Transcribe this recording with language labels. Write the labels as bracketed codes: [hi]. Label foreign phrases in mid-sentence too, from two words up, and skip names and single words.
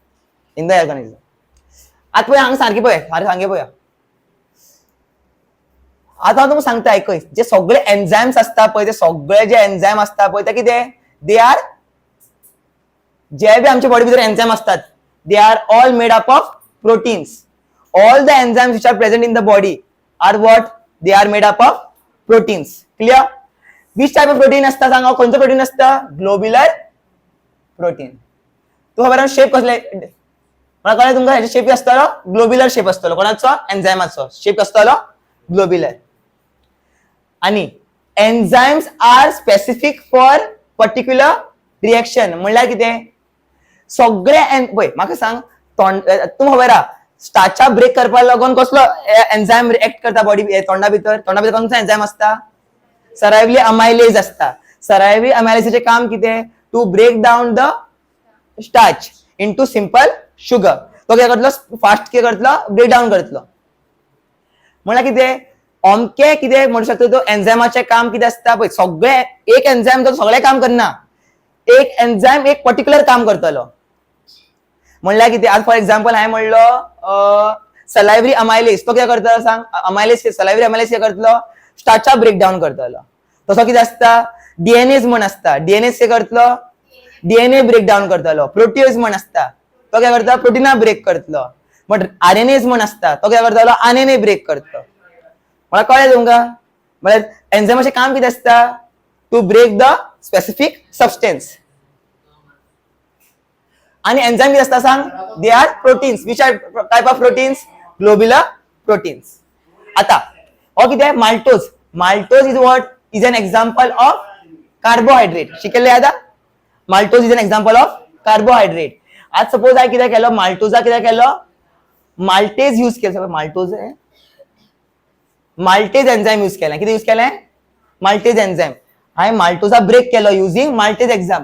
[kok] आता पळय हांगा सारकी पळय सांगे पळय आता तुमकां सांगता आयकय जे सगळे एन्झाइम्स असता पळय ते सगळे जे एन्झाइम असता पळय ते कितें [en] they are [kok] जे बी आमच्या बॉडी भितर एन्झाइम असतात [en] they are all made up of proteins. All the enzymes which are present in the body are what they are made up of proteins. Clear. Which type of protein [kok] असता सांगा खंयचो प्रोटीन असता [en] globular protein. [kok] तू खबर शेप कसले मला कळलं तुमकां हेचो शेप आसतलो [en] globular shape [kok] आसतलो. कोणाचो एन्झाइमाचो शेप आसतलो ग्लोब्युलर. आणि [en] enzymes are specific for particular reaction [kok] म्हणल्यार कितें सगळे पळय म्हाका सांग तूं खबर आहा स्टार्चा ब्रेक करपाक लागून कसलो एन्झाइम रिएक्ट करता बॉडी तोंडा भितर खंयचो एन्झाइम असता [en] salivary amylase [kok] असता. सरायवली अमायलेजचे काम कितें [en] to break down the starch into simple sugar. [kok] तो कितें करतलो फास्ट कितें करतलो [en] break down [kok] करतलो. म्हणल्यार कितें अमके कितें म्हणू शकता तो एन्झायमाचे काम कितें असता पळय सगळे एक एन्झायम तो सगळे काम करना. एक एन्झायम एक पर्टिक्युलर काम करतलो. म्हणल्यार कितें आज [en] for example [kok] हांवें म्हणलो [en] salivary amylase [kok] तो कितें करतलो सांग अमायलेज [en] salivary amylase [kok] कितें करतलो स्टार्चा [en] break down [kok] करतलो. तसो कितें आसता डीएनएज म्हण आसता डीएनएज कितें करतलो डीएनए [en] break down [kok] करतलो. प्रोटियोज म्हण आसता तो कितें करता प्रोटिना ब्रेक करतलो. बट आरएनएज म्हण आसता तो कितें करतलो आरएनए ब्रेक करतलो. मला कळलं तुमकां म्हळ्यार एन्झायमाचें काम कितें आसता [en] to break the specific substance. [kok] आणि एन्झाइम कितें आसता सांग [en] they are proteins. Which are type of proteins globular proteins. [kok] आता हो कितें [en] Maltose. Maltose is what is an example of carbohydrate. [kok] शिकयल्लें आतां [en] maltose is an example of carbohydrate. [kok] आज सपोज हांवें कितें केलो माल्टोजा कितें केलो माल्टेज यूज केलो. माल्टोज [en] maltase enzyme [kok] यूज केलें. कितें यूज केलें [en] maltase enzyme. [kok] हांवें माल्टोजा ब्रेक केलो [en] using maltase enzyme.